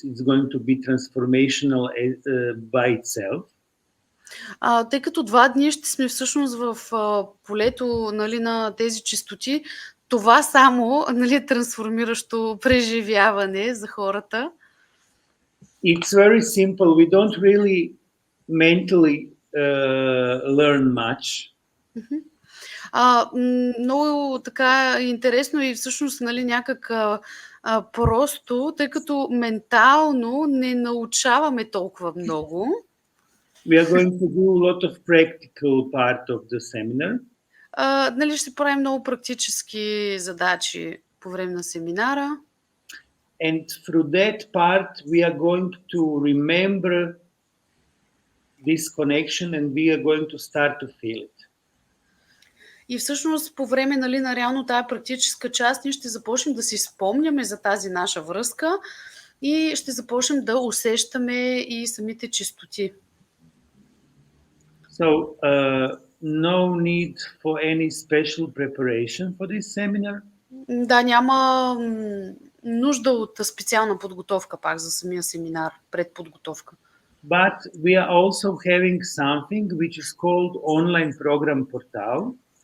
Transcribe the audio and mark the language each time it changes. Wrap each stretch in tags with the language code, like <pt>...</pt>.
<en>It's going to be transformational by itself.</en> <bg>Тъй като 2 дни ще сме всъщност в полето, нали, на тези чистоти, това само, нали, е трансформиращо преживяване за хората.</bg> <en>It's very simple. We don't really mentally learn much.</en> <bg>Много така интересно и всъщност, нали, някак просто, тъй като ментално не научаваме толкова много.</bg> <en>We are going to do a lot of practical part of the seminar.</en> <bg>Нали, ще правим много практически задачи по време на семинара.</bg> <en>And through that part, we are going to remember this connection and we are going to start to feel it.</en> <bg>И всъщност по време, нали, на реално тая практическа част ние ще започнем да си спомняме за тази наша връзка и ще започнем да усещаме и самите чистоти.</bg> <en>So, no need for any special preparation for this seminar.</en> <bg>Да, няма нужда от специална подготовка пак за самия семинар, предподготовка.</bg> <en>but we are also having something which is called online program portal.</en>